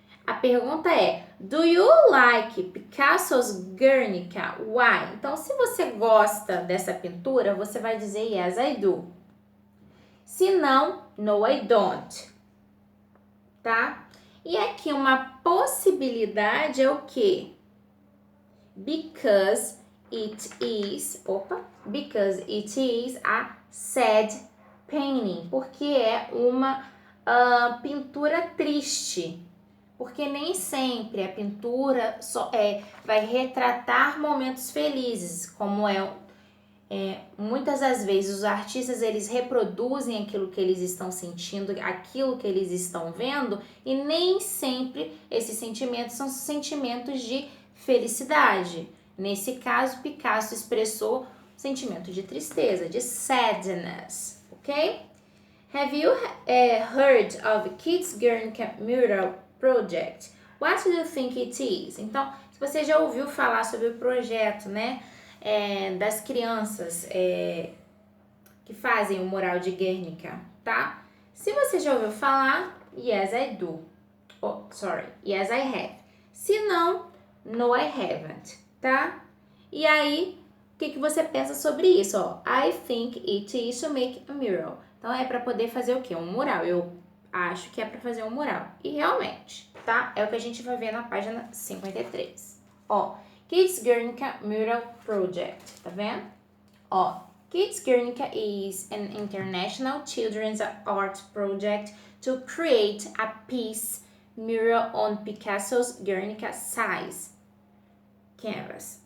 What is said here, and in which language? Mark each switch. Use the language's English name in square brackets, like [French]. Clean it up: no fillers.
[Portuguese] A pergunta é, [English] do you like Picasso's Guernica? Why? [Portuguese] Então, se você gosta dessa pintura, você vai dizer [English] yes, I do. [Portuguese] Se não, [English] no, I don't. [Portuguese] Tá? E aqui uma possibilidade é o quê? [English] Because it is a sad painting. [Portuguese] Porque é uma pintura triste. Porque nem sempre a pintura vai retratar momentos felizes, como muitas das vezes os artistas eles reproduzem aquilo que eles estão sentindo, aquilo que eles estão vendo, e nem sempre esses sentimentos são sentimentos de felicidade. Nesse caso, Picasso expressou sentimento de tristeza, de sadness, ok? [English] Have you heard of Kids Guernica Mural Project? What do you think it is? [Portuguese] Então, se você já ouviu falar sobre o projeto, né, das crianças que fazem o mural de Guernica, tá? Se você já ouviu falar, [English] yes, I do. Yes, I have. [Portuguese] Se não, [English] no, I haven't, [Portuguese] tá? E aí, o que você pensa sobre isso? [English] I think it is to make a mural. [Portuguese] Então, é para poder fazer o quê? Um mural. Eu acho que é para fazer um mural. E realmente, tá? É o que a gente vai ver na página 53. [English] Kids Guernica Mural Project, [Portuguese] tá vendo? [English] Kids Guernica is an international children's art project to create a piece mural on Picasso's Guernica size canvas.